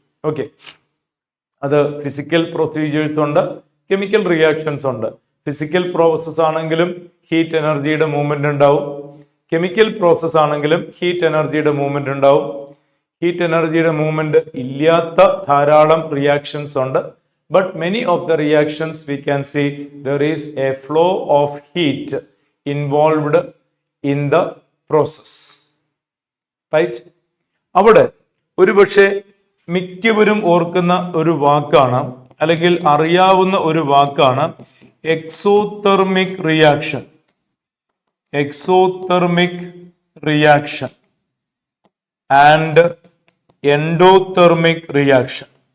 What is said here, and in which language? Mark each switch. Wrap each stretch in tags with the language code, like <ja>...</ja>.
<ml>Okay, അത് physical procedures ഉണ്ട്, chemical reactions ഉണ്ട്. ഫിസിക്കൽ പ്രോസസ് ആണെങ്കിലും ഹീറ്റ് എനർജിയുടെ മൂവ്മെന്റ് ഉണ്ടാവും. കെമിക്കൽ പ്രോസസ് ആണെങ്കിലും ഹീറ്റ് എനർജിയുടെ മൂവ്മെന്റ് ഉണ്ടാവും. ഹീറ്റ് എനർജിയുടെ മൂവ്മെന്റ് ഇല്ലാത്ത ധാരാളം റിയാക്ഷൻസ് ഉണ്ട്.</ml> <en>But many of the reactions we can see there is a flow of heat involved in the process. Right?</en> <ml>അവിടെ ഒരുപക്ഷെ മിക്കവരും ഓർക്കുന്ന ഒരു വാക്കാണ്, അല്ലെങ്കിൽ അറിയാവുന്ന ഒരു വാക്കാണ് exothermic reaction.</ml> <en>Exothermic reaction and endothermic reaction.</en>